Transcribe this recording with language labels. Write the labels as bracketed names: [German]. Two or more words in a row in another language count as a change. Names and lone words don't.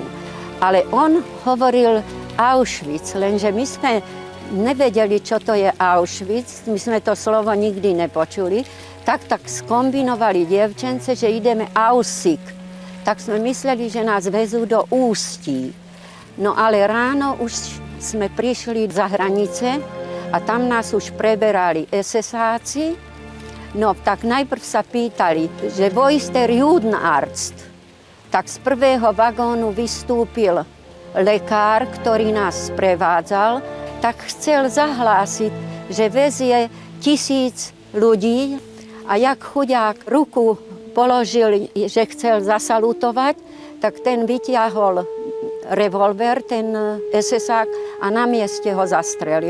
[Slovak] Ale on hovoril Auschwitz, lenže my sme nevedeli, čo to je Auschwitz, my sme to slovo nikdy nepočuli, tak skombinovali dievčence, že ideme Aussig. Tak sme mysleli, že nás vezú do Ústí. No ale ráno už sme prišli za hranice a tam nás už preberali SS-áci. No tak najprv sa pýtali, že [German] wo ist der Judenarzt? [Slovak] Tak z prvého vagónu vystúpil lekár, ktorý nás sprevádzal, tak chcel zahlásiť, že vezie 1000 ľudí a jak chudák ruku položil, že chcel zasalutovať, tak ten vytiahol revolver, ten SS-ák a na mieste ho zastrelil.